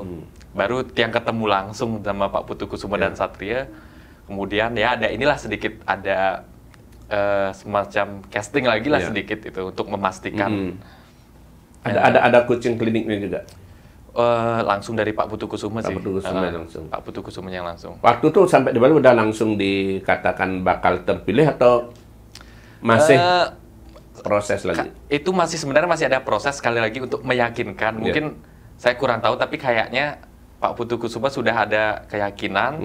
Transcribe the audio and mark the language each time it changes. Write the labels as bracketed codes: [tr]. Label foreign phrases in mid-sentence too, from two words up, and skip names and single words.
[id] Baru tiang ketemu langsung sama Pak Putu Kusuma dan Satria. Kemudian ya ada semacam casting lagi lah sedikit itu untuk memastikan. Ada coaching kliniknya juga. Langsung dari Pak Putu Kusuma sih. Pak Putu Kusuma langsung. Pak Putu Kusuma yang langsung. Waktu itu sampai di Bali udah langsung dikatakan bakal terpilih atau masih proses lagi? Itu sebenarnya masih ada proses sekali lagi untuk meyakinkan. Mungkin saya kurang tahu, tapi kayaknya Pak Putu Kusuma sudah ada keyakinan.